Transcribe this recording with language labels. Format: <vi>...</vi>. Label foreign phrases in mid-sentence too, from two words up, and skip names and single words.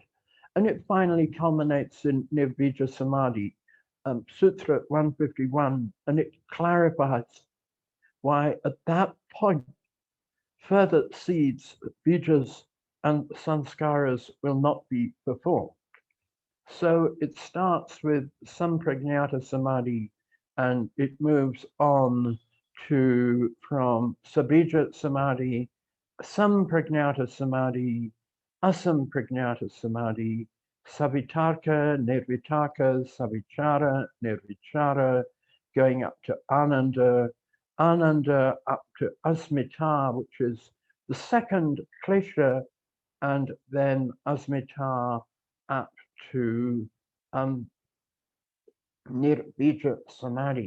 <en>And it finally culminates in</en> <sa>Nirvija Samadhi,</sa> <en>Sutra 151, and it clarifies why at that point further seeds, vijas, and sanskaras will not be performed. So it starts with</en> <sa>sampragnata samadhi</sa> <en>and it moves on to from</en> <sa>sabija samadhi, sampragnata samadhi, asampragnata samadhi, savitarka, nirvitarka, savichara, nirvichara,</sa> <en>going up to ananda, ananda up to asmita, which is the second klesha, and then asmita up to</en> <sa>nirvija samadhi.</sa>